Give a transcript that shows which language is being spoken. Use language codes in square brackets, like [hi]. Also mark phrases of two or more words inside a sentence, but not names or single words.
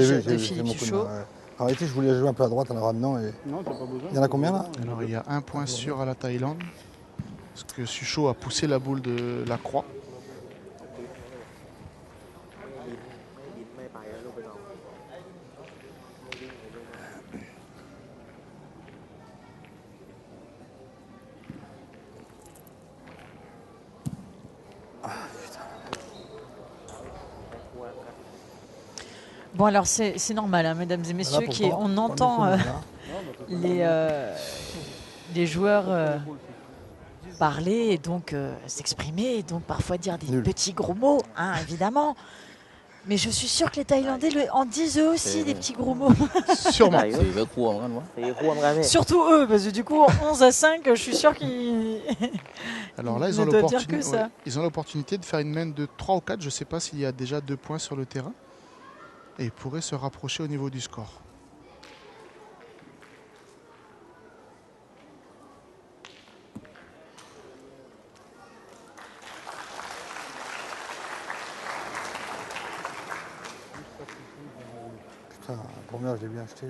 [fr] J'ai de vu, c'est Philippe mon coup de Suchot. main, ouais. En réalité, je voulais jouer un peu à droite en la ramenant. Et... Non, t'as pas besoin. Il y en a combien là? Alors il y a 1 point sûr à la Thaïlande. Parce que Sucho a poussé la boule de la croix. [th] บินไม่ไปแล้วลูกไปน้อง [fr] Bon, alors c'est normal, hein, mesdames et messieurs, on entend les joueurs parler et donc s'exprimer, et donc parfois dire des petits gros mots, hein, évidemment. Mais je suis sûre que les Thaïlandais en disent eux aussi des petits gros mots. Sûrement. [th] 4 คู่เหมือนกันวะ ตีควมกันพี่ [fr] Surtout eux, parce que du coup, 11 à 5, je suis sûre qu'ils... Alors là, Ne doit dire que ça. ils ont l'opportunité de faire une main de 3 ou 4. Je ne sais pas s'il y a déjà 2 points sur le terrain. Et ils pourraient se rapprocher au niveau du score. Putain, la première, je l'ai bien acheté.